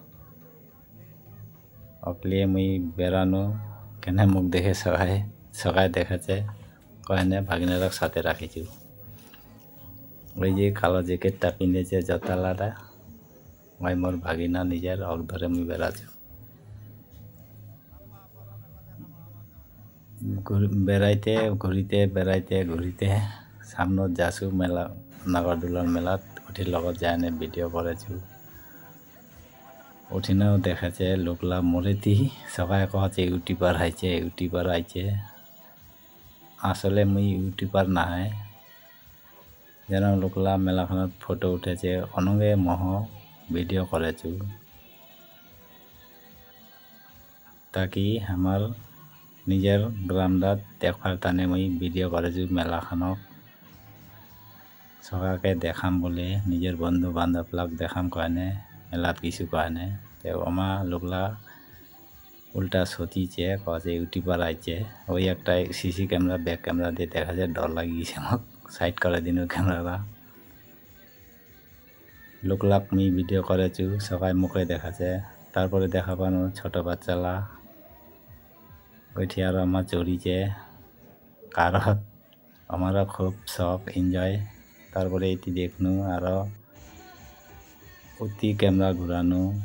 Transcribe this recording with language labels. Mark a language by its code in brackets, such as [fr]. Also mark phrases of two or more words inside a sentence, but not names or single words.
[rkt] অকলিয়ে মুই বেড়ানো কেনে মুখ দেখে সবাই দেখাচ্ছে কয়নে ভাগিনারক সাথে রাখিছু ওই যে কালো জ্যাকেটটা পিঁধেছে জতালাটা ওই মোর ভাগিনা নিজের অক ধরে মুই বেড়াছু বেড়াইতে ঘুরিতে সামনত যাছু মেলা নাগরদোলার মেলাত উঠির লগত যায় না ভিডিও করেছু উঠিনেও দেখাচ্ছে লোকলা মোরেতি সবাই কছে ইউটিউবার আইছে আসলে মুই ইউটিউবার নাই যেন লোকলা মেলাখানত ফটো উঠেছে অনগে মহ ভিডিও করেছু তাকি আমার নিজের গ্রামদাত দেখার টানে মুই ভিডিও করেছু মেলাখানক সবাইকে দেখাম বলে নিজের বন্ধু বান্ধবলাক দেখাম কয়নে মেলাত কিছু কয়নে তো আমার লোকলা উল্টা সতিছে কছে ইউটিউবার আইছে ওই একটা [en] CC camera back camera [rkt] দিয়ে দেখা যায় ডর লাগিয়েছে মোক সাইড করে দিন ক্যামেরা লোকলাক মুই ভিডিও করেছু সবাই মুখে দেখাছে তারপরে দেখা পানো ছোট বাচ্চালা ওইটি আর আমার চড়িছে কারত আমারও খুব শখ এনজয় তারপরে এটি দেখনু আরো অতি ক্যামেরা ঘুরানো